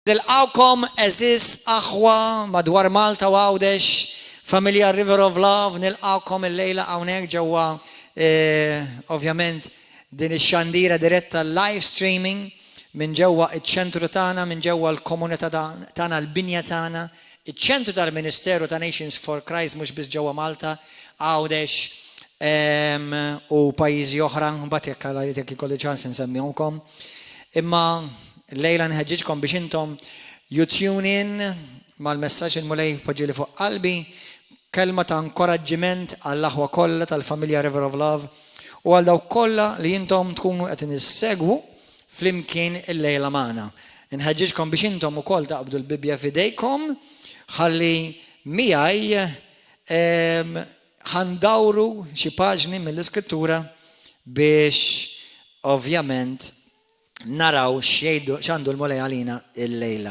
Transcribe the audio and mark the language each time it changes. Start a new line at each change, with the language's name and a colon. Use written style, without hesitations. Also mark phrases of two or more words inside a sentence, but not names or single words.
Maltese: Nilqawkom eżis aħwa madwar Malta u Għawdex, familja River of Love, nilqawkom il-lejla hawnhekk ġewwa ovvjament din ix-xandira diretta
English: live streaming
Maltese: minn ġewwa iċ-ċentru tagħna, minn ġewwa l-komunità tagħna, l-binja tagħna, iċ-ċentru tal-Ministeru ta' Nations for Christ mhux biss ġewwa Malta, Għawdex u pajjiżi oħra, mbagħad jekk ikolli ċans insemmihomkom. Imma lejla nħeġġiġkom biex intom
English: you tune in
Maltese: mal-messaġġ il-mulej poġġieli fuq qalbi, kelma ta' inkoraġġiment għall-aħwa kollha tal-familja River of Love u għal dawk kollha li intom tkunu qed nissegwu flimkien il-lejla magħna. Nħeġġiġkom biex intom ukoll taqbdu l-Bibja f'idejkom ħalli miegħi ħandawru xi paġni mill-Iskrittura biex ovvjament naraw x'għandu l-mulej għalina il-lejla.